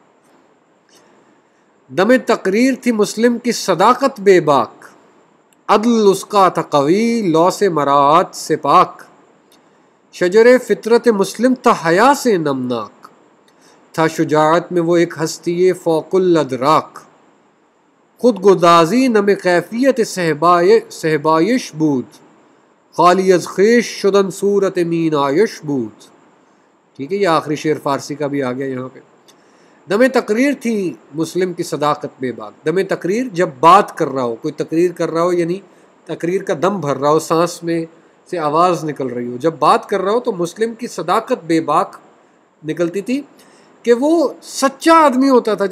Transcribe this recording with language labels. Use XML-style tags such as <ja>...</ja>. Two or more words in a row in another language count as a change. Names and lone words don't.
<ur>دم تقریر تھی مسلم کی صداقت بے باک، عدل اس کا تھا قوی لو سے مراعات سے پاک، شجر فطرت مسلم تھا حیا سے نمناک، تھا شجاعت میں وہ ایک ہستی فوق الادراک،</ur> <fa>خود گدازی نم کیفیت صہبایش بود، خالی از خویش شدن صورت مین آیش بود۔</fa> <ur>ٹھیک ہے، یہ آخری شعر فارسی کا بھی آ گیا یہاں پہ۔ دم تقریر تھی مسلم کی صداقت بے باک، دم تقریر جب بات کر رہا ہو، کوئی تقریر کر رہا ہو یعنی تقریر کا دم بھر رہا ہو، سانس میں سے آواز نکل رہی ہو، جب بات کر رہا ہو تو مسلم کی صداقت بے باک نکلتی تھی، کہ وہ سچا آدمی ہوتا تھا۔</ur>